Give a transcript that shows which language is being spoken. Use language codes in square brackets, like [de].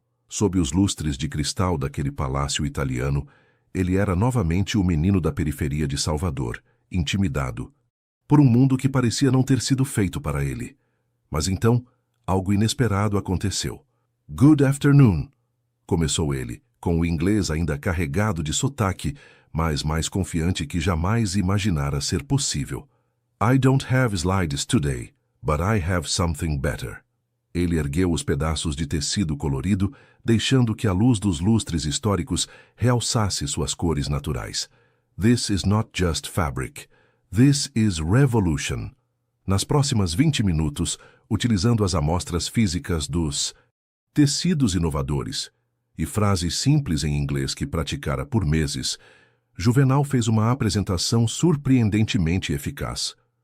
[pt] Sob os lustres de cristal daquele palácio italiano, ele era novamente o menino da periferia de Salvador, intimidado por um mundo que parecia não ter sido feito para ele. Mas então, algo inesperado aconteceu. [en] "Good afternoon", [pt] começou ele, com o inglês ainda carregado de sotaque, mas mais confiante que jamais imaginara ser possível. [en] "I don't have slides today, but I have something better." [pt] Ele ergueu os pedaços de tecido colorido, deixando que a luz dos lustres históricos realçasse suas cores naturais. [en] "This is not just fabric. This is revolution." [pt] Nas próximas 20 minutos, utilizando as amostras físicas dos tecidos inovadores e frases simples em inglês que praticara por meses, Juvenal fez uma apresentação surpreendentemente eficaz.